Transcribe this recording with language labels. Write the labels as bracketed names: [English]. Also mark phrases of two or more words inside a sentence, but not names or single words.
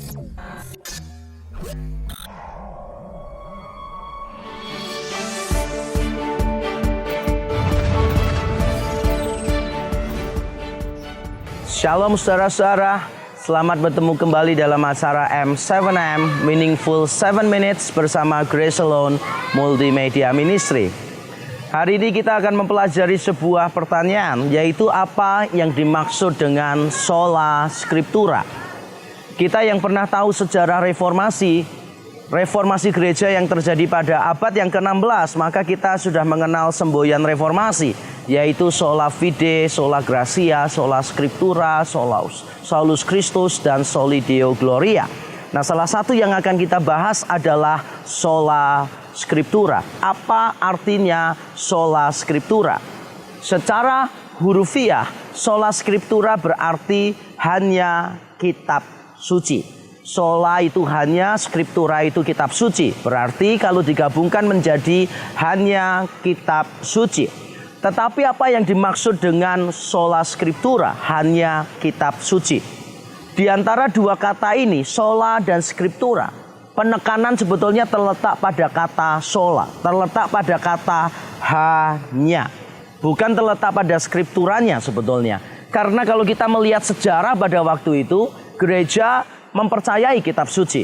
[Indonesian] Shalom saudara-saudara, selamat bertemu kembali dalam acara M7M Meaningful 7 Minutes bersama Grace Alone Multimedia Ministry. Hari ini kita akan mempelajari sebuah pertanyaan, yaitu apa yang dimaksud dengan [Latin] sola scriptura. [Indonesian] Kita yang pernah tahu sejarah reformasi gereja yang terjadi pada abad yang ke-16, maka kita sudah mengenal semboyan reformasi, yaitu [Latin] sola fide, sola gratia, sola scriptura, solus Christus, [Indonesian] dan [Latin] soli Deo gloria. [Indonesian] Nah, salah satu yang akan kita bahas adalah [Latin] sola scriptura. [Indonesian] Apa artinya [Latin] sola scriptura? [Indonesian] Secara hurufiah, [Latin] sola scriptura [Indonesian] berarti hanya kitab suci. Sola itu hanya, scriptura itu kitab suci. Berarti kalau digabungkan menjadi hanya kitab suci. Tetapi apa yang dimaksud dengan [Latin] sola scriptura, [Indonesian] hanya kitab suci? Di antara dua kata ini, sola dan scriptura, penekanan sebetulnya terletak pada kata sola, terletak pada kata hanya, bukan terletak pada scripturanya sebetulnya. Karena kalau kita melihat sejarah pada waktu itu, gereja mempercayai kitab suci.